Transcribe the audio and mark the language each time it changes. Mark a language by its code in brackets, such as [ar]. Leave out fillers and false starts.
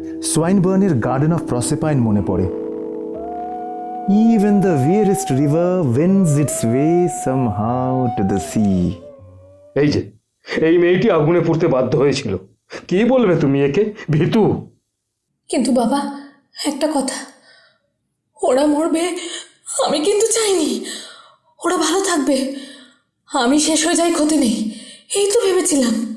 [bn] সোয়াইনবার্নের garden of প্রসেপাইন মনে পড়ে। [en] Even the weariest river wends its way somehow to the sea. [bn] এই যে, এই মেয়েটি আগুনে পুড়তে বাধ্য হয়েছিল। কি বলবে তুমি একে? ভীতু। কিন্তু বাবা, একটা কথা, ওরা মরবে আমি কিন্তু চাইনি। ওরা ভালো থাকবে, আমি শেষ হয়ে যাই, ক্ষতি নেই, এই তো ভেবেছিলাম।